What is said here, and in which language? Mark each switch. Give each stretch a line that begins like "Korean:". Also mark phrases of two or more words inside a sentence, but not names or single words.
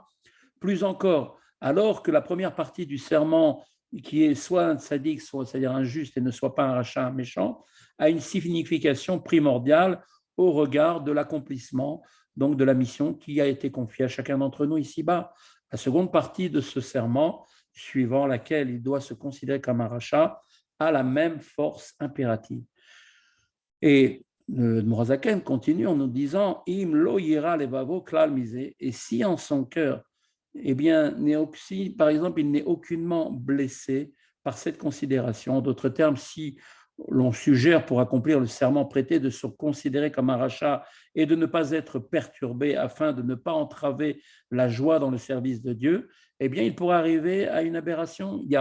French: Plus encore, alors que la première partie du serment, qui est soit un tzaddik, soit, c'est-à-dire un juste et ne soit pas un rachat, un méchant, a une signification primordiale au regard de l'accomplissement donc de la mission qui a été confiée à chacun d'entre nous ici-bas. La seconde partie de ce serment, suivant laquelle il doit se considérer comme un rachat, a la même force impérative. Et le Morazaken continue en nous disant
Hebrew: אם לא ירע לבבו כלל מזה,
French: et si en son cœur, eh bien, si, par exemple, il n'est aucunement blessé par cette considération. En d'autres termes, si l'on suggère pour accomplir le serment prêté de se considérer comme un rachat et de ne pas être perturbé afin de ne pas entraver la joie dans le service de Dieu, eh bien, il pourrait arriver à une aberration.